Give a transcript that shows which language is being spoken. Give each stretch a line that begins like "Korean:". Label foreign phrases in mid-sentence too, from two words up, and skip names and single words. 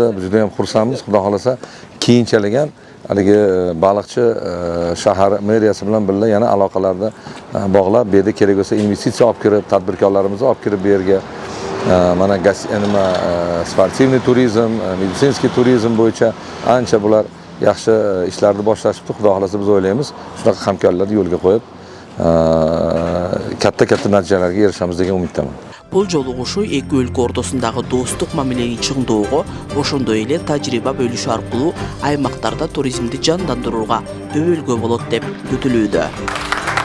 Uzbek: Biz juda ham xursandmiz. Xudo xolasa keyinchalik ham haligi Baliqchi shahar meriyasi bilan birga yana aloqalarni bog'lab, bu yerda kerak bo'lsa investitsiya olib kirib, tadbirkorlarimizni olib kirib bu yerga mana
Russian: спортивный туризм, медицинский туризм
Uzbek: bo'yicha ancha bular yaxshi ishlarni boshlashibdi. Xudo xolasa biz o'ylaymiz, shunaqa hamkorlarni yo'lga qo'yib katta natijalarga erishamiz degan umiddaman.
Kyrgyz: Бул жолугушуу эки өлкө ортосундагы достук мамилени чыңдоого, ошондой эле тажрыйба бөлүшүү аркылуу аймактарда туризмди жандандырууга өбөлгө болот деп күтүлүүдө.